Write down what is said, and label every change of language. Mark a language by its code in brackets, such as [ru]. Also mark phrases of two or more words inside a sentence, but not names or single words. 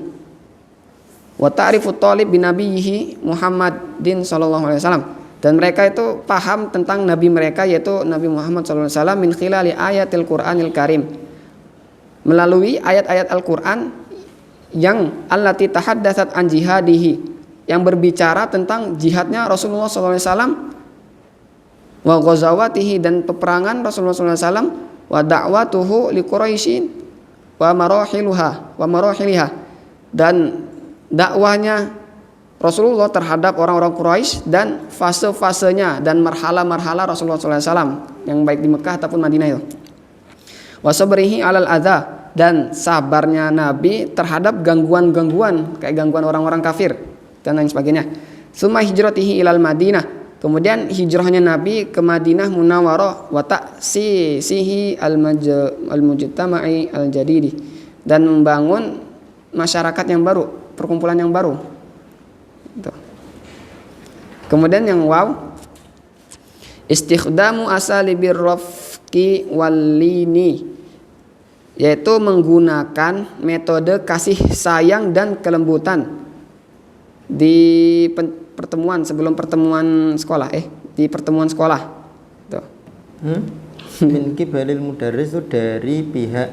[ar] وتعرف طالب بن نبيه محمد صلى الله عليه وسلم, [id] dan mereka itu paham tentang nabi mereka, yaitu Nabi Muhammad [ar] صلى الله عليه وسلم, من خلال آيات القرآن الكريم, [id] melalui ayat-ayat Al-Qur'an yang [ar] التي تحدثت عن جهاده, [id] yang berbicara tentang jihadnya Rasulullah [ar] صلى الله عليه وسلم, وغزواته, [id] dan peperangan Rasulullah [ar] صلى الله عليه وسلم, و دعوته لقريش ومراحلها, [id] dan dakwahnya Rasulullah terhadap orang-orang Quraisy dan fase-fasenya dan marhala-marhala Rasulullah SAW yang baik di Mekah ataupun Madinah itu. [ar] وصبره على الأذى, [id] dan sabarnya Nabi terhadap gangguan-gangguan kayak gangguan orang-orang kafir dan lain sebagainya. [ar] ثم هجرته إلى المدينة, [id] kemudian hijrahnya Nabi ke Madinah Munawwarah [ar] وتأسيسه المجتمع الجديد, [id] dan membangun masyarakat yang baru, perkumpulan yang baru. Kemudian yang [ar] استخدام أساليب الرفق واللين, [id] yaitu menggunakan metode kasih sayang dan kelembutan di pertemuan sebelum pertemuan sekolah, di pertemuan sekolah. Tuh. [ar] من قبل المدرس [id] itu dari pihak